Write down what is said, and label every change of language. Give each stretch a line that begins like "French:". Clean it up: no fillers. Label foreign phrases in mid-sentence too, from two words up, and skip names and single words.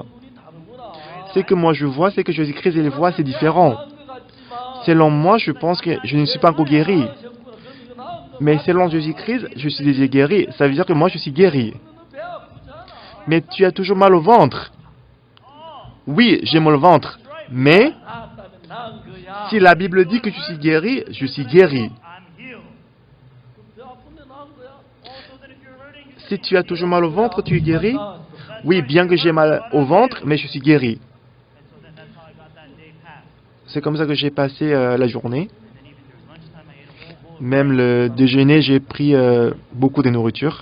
French: Ce que moi je vois, c'est que Jésus-Christ il le voit, c'est différent. Selon moi, je pense que je ne suis pas encore guéri. Mais selon Jésus-Christ, je suis déjà guéri. Ça veut dire que moi, je suis guéri. Mais tu as toujours mal au ventre. Oui, j'ai mal au ventre. Mais
Korean: 나았다면 나은 거야.
French: si la Bible dit que je suis guéri, je suis guéri.
Korean: 배 아픈데 나은 거야.
French: Si tu as toujours mal au ventre, tu es guéri? Oui, bien que j'ai mal au ventre, mais je suis guéri. C'est comme ça que j'ai passé la journée. Même le déjeuner, j'ai pris beaucoup de nourriture.